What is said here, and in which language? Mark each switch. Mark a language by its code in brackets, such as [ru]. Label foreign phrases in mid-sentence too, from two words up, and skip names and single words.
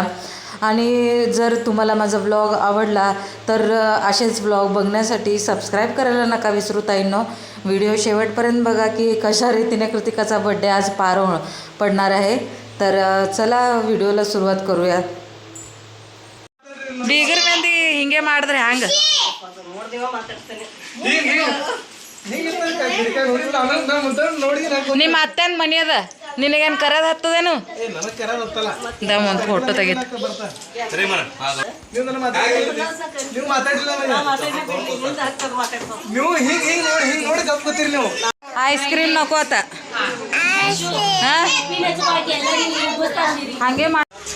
[mr] आणि जर तुम्हाला माझा व्लॉग आवडला तर असेच व्लॉग बघण्यासाठी सबस्क्राईब करायला नका विसरू ताईंनो. व्हिडिओ शेवटपर्यंत बघा की कशा रीतीने कृतिकाचा बड्डे आज पार पडणार आहे. तर चला व्हिडिओला सुरुवात करूया. [kn] ಬೀಗರ ಮಂದಿ ಹಿಂಗೆ ಮಾಡಿದ್ರೆ ಹ್ಯಾಂಗ? ನಿಮ್ಮ ಅತ್ತೆನ ಮನಿ ಅದ, ನಿನಗೇನು ಕರದ ಹತ್ತದೇನು? ಒಂದು ಫೋಟೋ ತೆಗಿತ. [en] ice cream [kn] ನಕೋತ ಹಂಗೆ ಮಾಡಿ.